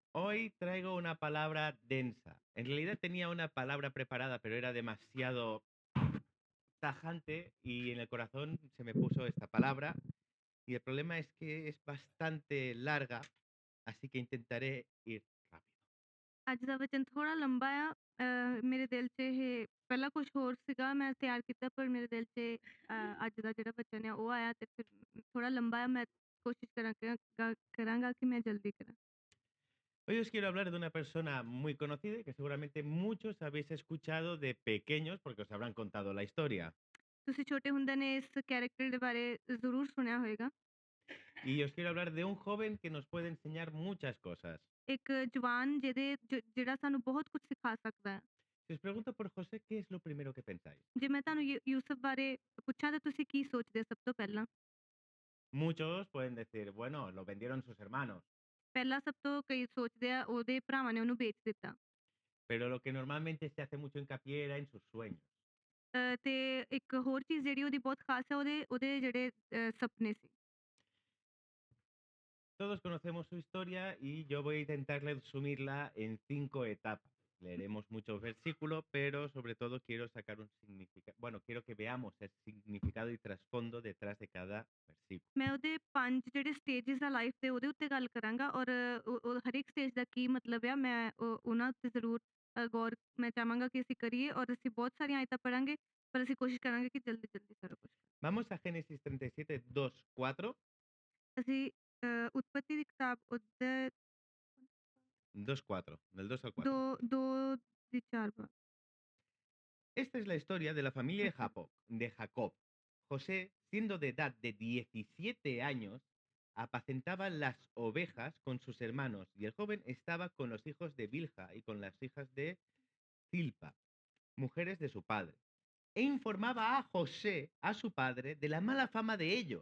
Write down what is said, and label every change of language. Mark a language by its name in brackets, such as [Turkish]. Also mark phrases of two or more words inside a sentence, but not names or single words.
[Spanish] Hoy traigo una palabra densa. En realidad tenía una palabra preparada, pero era demasiado tajante y en el corazón se me puso esta palabra. Y el problema es que es bastante larga, así que intentaré ir rápido. [Punjabi] ਅੱਜ ਦਾ ਵਚਨ ਥੋੜਾ ਲੰਬਾ ਆ। ਮੇਰੇ ਦਿਲ 'ਚ ਇਹ ਪਹਿਲਾਂ ਕੁਛ ਹੋਰ ਸੀਗਾ ਮੈਂ ਤਿਆਰ ਕੀਤਾ ਪਰ ਮੇਰੇ ਦਿਲ 'ਚ ਅੱਜ ਦਾ ਜਿਹੜਾ ਵਚਨ ਆ ਉਹ ਆਇਆ ਤੇ ਫਿਰ ਥੋੜਾ ਲੰਬਾ ਆ ਮੈਂ ਕੋਸ਼ਿਸ਼ ਕਰਾਂਗਾ ਕਿ ਮੈਂ ਜਲਦੀ ਕਰਾਂ। [Spanish] Hoy os quiero hablar de una persona muy conocida y que seguramente muchos habéis escuchado de pequeños porque os habrán contado la historia. [Punjabi] ਤੁਸੀਂ ਛੋਟੇ ਹੁੰਦਿਆਂ ਨੇ ਇਸ ਕੈਰੈਕਟਰ ਦੇ ਬਾਰੇ ਜ਼ਰੂਰ ਸੁਣਿਆ ਹੋਏਗਾ। [Spanish] Y os quiero hablar de un joven que nos puede enseñar muchas cosas. [Punjabi] ਇੱਕ ਜਵਾਨ ਜਿਹੜਾ ਸਾਨੂੰ ਬਹੁਤ ਕੁਝ ਸਿਖਾ ਸਕਦਾ ਹੈ। [Spanish] Si os pregunto por José, ¿qué es lo primero que pensáis? [Punjabi] ਜੇ ਮੈਂ ਤੁਹਾਨੂੰ ਯੂਸਫ ਬਾਰੇ ਪੁੱਛਾਂ ਤਾਂ ਤੁਸੀਂ ਕੀ ਸੋਚਦੇ ਸਭ ਤੋਂ ਪਹਿਲਾਂ? [Spanish] Muchos pueden decir, bueno, lo vendieron sus hermanos, [Punjabi] ਪਹਿਲਾਂ ਸਭ ਤੋਂ ਕਈ ਸੋਚਦੇ ਆ ਉਹਦੇ ਭਰਾਵਾਂ ਨੇ ਉਹਨੂੰ ਵੇਚ ਦਿੱਤਾ। [Spanish] pero lo que normalmente se hace mucho hincapié era en sus sueños. [Punjabi] ਤੇ ਇੱਕ ਹੋਰ ਚੀਜ਼ ਜਿਹੜੀ ਉਹਦੀ ਬਹੁਤ ਖ਼ਾਸ ਹੈ ਉਹਦੇ ਉਹਦੇ ਜਿਹੜੇ ਸੁਪਨੇ ਸੀ। [Spanish] Todos conocemos su historia y yo voy a intentar resumirla en 5 etapas. Leeremos muchos versículos, pero sobre todo quiero sacar un significado. Bueno, quiero que veamos el significado y trasfondo detrás de cada versículo. [Punjabi] ਮੈਂ ਉਹਦੇ 5 ਜਿਹੜੇ ਸਟੇजेस ਆ ਲਾਈਫ ਦੇ ਉਹਦੇ ਉੱਤੇ ਗੱਲ ਕਰਾਂਗਾ ਔਰ ਉਹ ਹਰ ਇੱਕ ਸਟੇਜ ਦਾ ਕੀ ਮਤਲਬ ਆ ਮੈਂ ਉਹਨਾਂ ਉੱਤੇ ਜ਼ਰੂਰ ਗੌਰ ਮੈਂ ਚਾਹਾਂਗਾ ਕਿ ਅਸੀਂ ਕਰੀਏ ਔਰ ਅਸੀਂ ਬਹੁਤ ਸਾਰੀਆਂ ਆਇਤਾਂ ਪੜਾਂਗੇ ਪਰ ਅਸੀਂ ਕੋਸ਼ਿਸ਼ ਕਰਾਂਗੇ ਕਿ ਜਲਦੀ-ਜਲਦੀ ਸਾਰਾ ਕੁਝ [Spanish] Vamos a Génesis 37, 2, 4. [Punjabi] ਅਸੀਂ ਉਤਪਤੀ ਦੀ ਕਿਤਾਬ ਉਹਦੇ 2, 4, [Spanish] del 2 al 2 4. [Punjabi] 2 ਦੀ 4 ਬਾਰ [Spanish] Esta es la historia de la familia de [Punjabi] ਅੱਛਾ [Spanish] Jacob. José, siendo de edad de 17 años, apacentaba las ovejas con sus hermanos y el joven estaba con los hijos de Bilha y con las hijas de Zilpa, mujeres de su padre, e informaba a José, a su padre, de la mala fama de ellos.